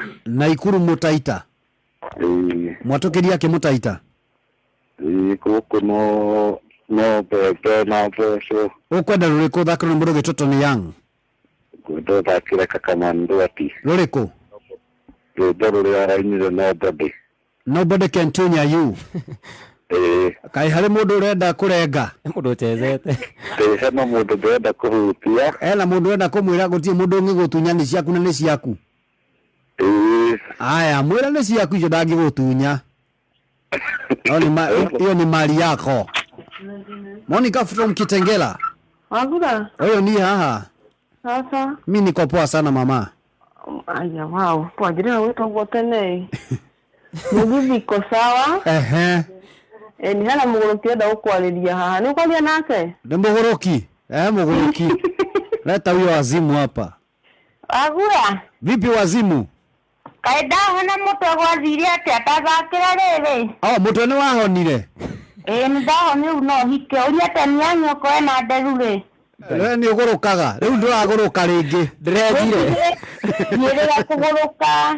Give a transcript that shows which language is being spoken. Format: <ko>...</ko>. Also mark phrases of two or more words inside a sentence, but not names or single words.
<ki>Naikuru Mũtaita? Mwatũkĩria kĩ Mũtaita? Gũkũ no mbembe na mboco. Ũkwenda rũrĩkũ thakĩrwo nĩ mũndũ gĩtoto ni Young? Ngwenda thakĩre Kakamandwati. Rũrĩkũ? Rwĩmbo rũrĩa arainire Nobody.</ki> <en>Nobody can tunya you.</en> <ki>Kaĩ harĩ mũndũ ũrenda kũrenga? Mũndũ ũtezete. Hena mũndũ ndĩrenda kũhutia. Hena mũndũ ũrenda kũmwĩra gũtirĩ mũndũ ũngĩ gũtunya nĩ ciaku na nĩ ciaku. Aya mwĩra nĩ ciaku icio ndangĩgũtunya.</ki> <sw>Hiyo ni mali yako. Monica from Kitengela.</sw> <ki>Wagura? Oyo ni haha.</ki> <sw>Sasa. Mimi niko poa sana mama.</sw> <ki>Aya wow.</ki> <sw>Kwa ajili ya wetu wote ne.</sw> <ki>Mugithi</ki> <sw>iko sawa?</sw> <ki>Ni hana mugoroki enda gũkwarĩria haha. Nĩ ũkwaria nake? Nĩ mũgoroki? Mũgoroki.</ki> <sw>Leta huyo wazimu hapa.</sw> <ki>Wagura?</ki> <sw>Vipi wazimu?</sw> <ki>Kaĩ ndahona mũtwe gwathire atĩa atathakĩra rĩrĩ? Mũtwe nĩ wahonire? Nĩ ndahonire rĩu no hike. Ũria tani ya nyoko ena nderu rĩ. Nĩ ũgũrũkaga. Rĩu ndũragũrũka rĩngĩ. Ndĩrethire. Nĩrĩga kũgũrũka.</ki>